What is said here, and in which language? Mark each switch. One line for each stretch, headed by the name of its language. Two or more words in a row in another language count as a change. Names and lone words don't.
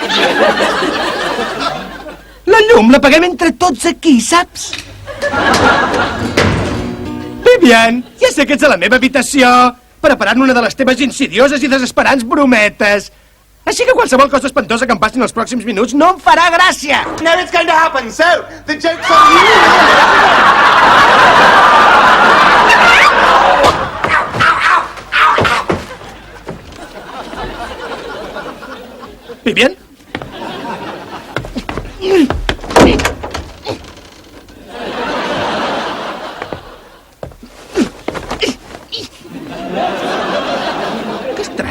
Catalan: La llum l'apaguem entre tots aquí, saps? Vivian, ja sé que ets a la meva habitació, preparant una de les teves insidioses i desesperants brometes. Així que qualsevol cosa espantosa que em passi en els pròxims minuts no em farà gràcia.
English: Now it's going to happen, so the joke's on you.
Catalan: Vivian? Que estrany.